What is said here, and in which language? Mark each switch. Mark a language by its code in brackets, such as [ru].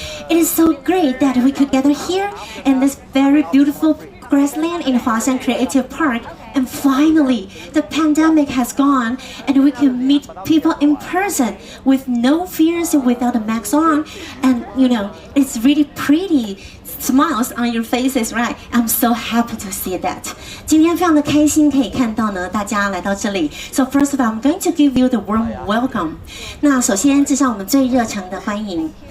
[en] It is so great that we could gather here in this very beautiful grassland in Huashan Creative Park. And finally, the pandemic has gone, and we can meet people in person with no fears, without a mask on. And you know, it's really pretty smiles on your faces, right? I'm so happy to see that. [zh] 今天非常的开心可以看到呢，大家来到这里。 [en] So first of all, I'm going to give you the warm welcome. [zh] 那首先致上我们最热诚的欢迎。